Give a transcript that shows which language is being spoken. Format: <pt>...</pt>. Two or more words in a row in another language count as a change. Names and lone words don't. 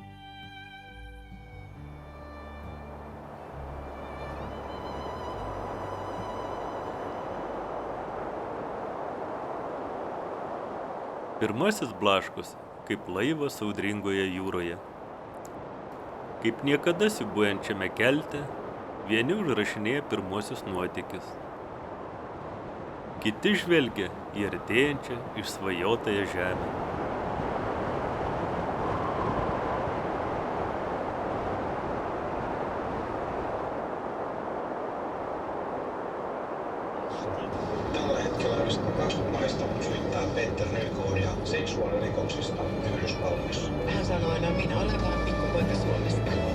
<lt>Pirmasis blaškosi, kaip laivas audringoje jūroje. Kaip niekada siūbuojančiame kelte, vieni užrašinėja pirmosius nuotykius. Kiti žvelgia į artėjančią išsvajotąją žemę.</lt> <fi>Tällä hetkellä 20 naista syyttää Peter Nykoonia seksuaalirikoksista Yhdysvalloissa. Hän sanoi aina, minä olen vaan pikkupoika Suomesta.</fi>